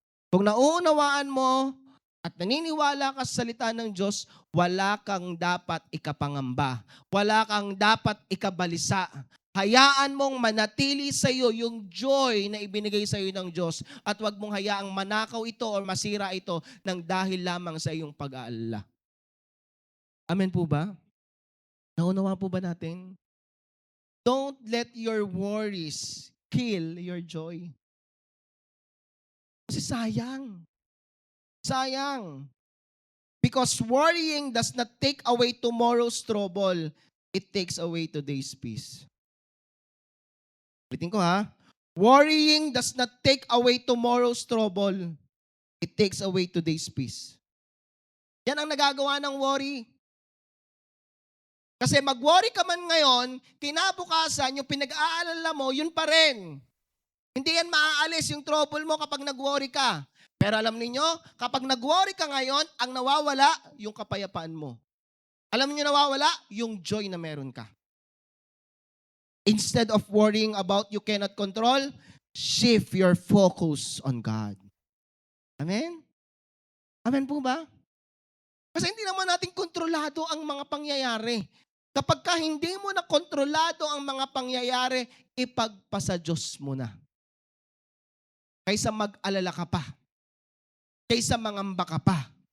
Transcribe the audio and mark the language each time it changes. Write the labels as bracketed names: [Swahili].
[Filipino] Kung nauunawaan mo at naniniwala ka sa salita ng Diyos, wala kang dapat ikapangamba. Wala kang dapat ikabalisa. Hayaan mong manatili sa iyo yung joy na ibinigay sa iyo ng Diyos at huwag mong hayaang manakaw ito o masira ito ng dahil lamang sa iyong pag-aalala. Amen po ba? Naunawa po ba natin? [English] Don't let your worries kill your joy. [Filipino] Kasi sayang. Sayang. [English] Because worrying does not take away tomorrow's trouble. It takes away today's peace. [Filipino] Ulitin ko ha. [English] Worrying does not take away tomorrow's trouble. It takes away today's peace. [Filipino] Yan ang nagagawa ng worry. Kasi mag-worry ka man ngayon, kinabukasan, yung pinag-aalala mo, yun pa rin. Hindi yan maaalis yung trouble mo kapag nag-worry ka. Pero alam niyo, kapag nag-worry ka ngayon, ang nawawala, yung kapayapaan mo. Alam niyo nawawala? Yung joy na meron ka. [English] Instead of worrying about you cannot control, shift your focus on God. [Filipino] Amen? Amen po ba? Kasi hindi naman natin kontrolado ang mga pangyayari. Kapag ka hindi mo na kontrolado ang mga pangyayari, ipagpasa Diyos mo na. Kaysa mag-alala ka pa. Kaysa mangamba ka pa.